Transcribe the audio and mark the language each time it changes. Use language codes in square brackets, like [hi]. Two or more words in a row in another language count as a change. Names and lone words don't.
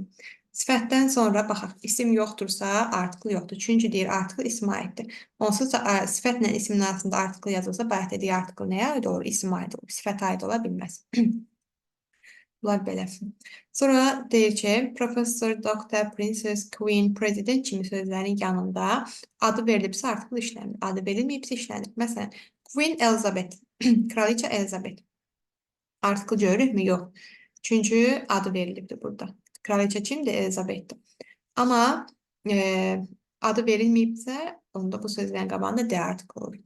[az] Sifətdən sonra baxaq, isim yoxdursa article yoxdur. Çünki deyir, article ismə aiddir. Onsuz da sifətlə ismin arasında article yazılsa, bayaq dediyi article nəyə aid olur? İsmə aid olur. Sifətə aid ola bilməz. Bunlar belə. Sonra deyir ki, professor, doktor, [en] princess, queen, president [az] kimi sözlərin yanında adı verilibsə article işlənir. Adı verilməyibsə işlənir. Məsələn, Queen Elizabeth, Kraliçə Elizabeth. Article görürükmü? Yox. Çünki adı verilibdir burada. Kraliçə kimdir? Elizabethdir. Amma adı verilməyibsə, onda bu sözlərin qabağında [en] the article [az] olur.